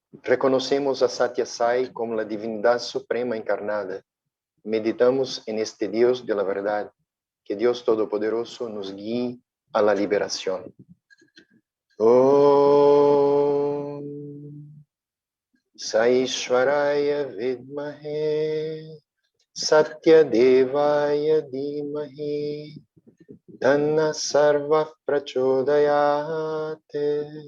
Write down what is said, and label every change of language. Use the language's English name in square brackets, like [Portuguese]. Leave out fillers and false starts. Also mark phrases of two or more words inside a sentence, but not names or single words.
[Spanish] Reconocemos a Sathya Sai como la divinidad suprema encarnada. Meditamos en este Dios de la verdad. Que Dios Todopoderoso nos guíe a la liberación. [Sanskrit] Om Saishwaraya Vidmahe Satya Devaya Dhimahi Dhanna Sarva Prachodayate.